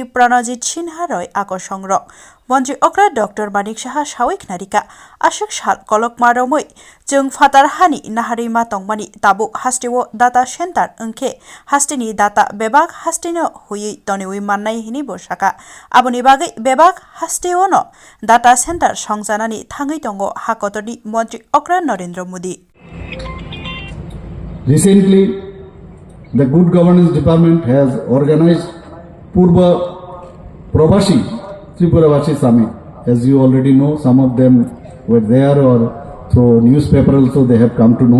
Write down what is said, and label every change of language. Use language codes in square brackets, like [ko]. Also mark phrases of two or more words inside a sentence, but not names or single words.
[trp] प्रणजित सिन्हा रय आकर्षण मन्त्री अक्रा डॉक्टर मानिक साहा सावैक नारिका आशक साल कलक मारोमै जों फातार हानि नाहारिमा तंगमानि ताबु हास्टेवो [en] data center [trp] अंखे हास्टेनि डाटा बेबाग हास्टेनो हुयै तनेवै माननाय हिनि बसाका आबुनि बागै बेबाग हास्टेवनो [en] data center [trp] संजानानि थाङै दंगो हाकतनि मन्त्री अक्रा नरेन्द्र मोदी। [en] Recently, the Good Governance Department has organized Purba Pravasi Tripuravashi Summit. As you already know, some of them were there or through newspaper also they have come to know.